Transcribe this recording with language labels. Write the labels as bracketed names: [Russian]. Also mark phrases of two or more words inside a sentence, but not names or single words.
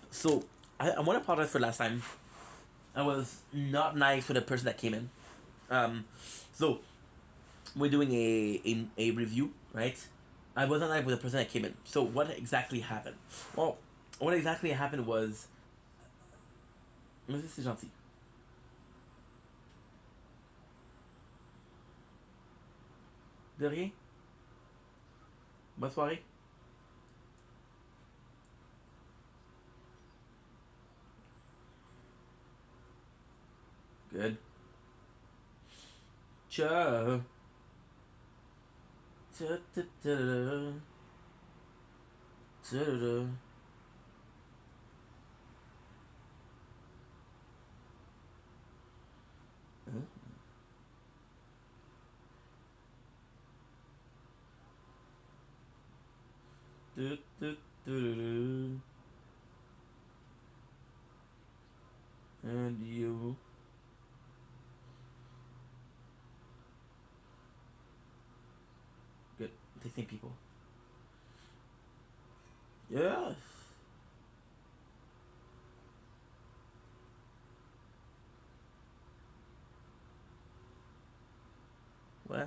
[English] So I want to apologize for last time. I was not nice with the person that came in. So we're doing a review, right? I wasn't nice with the person that came in. So what exactly happened? Well, what exactly happened was. [French] Mais c'est gentil. De rien. Bonne soirée. [English] Good. Ciao. Ta-ta-ta-da. Ta-da-da. Huh? Du-du-du-du-du. And you. Good. Tasting people. Yes. What?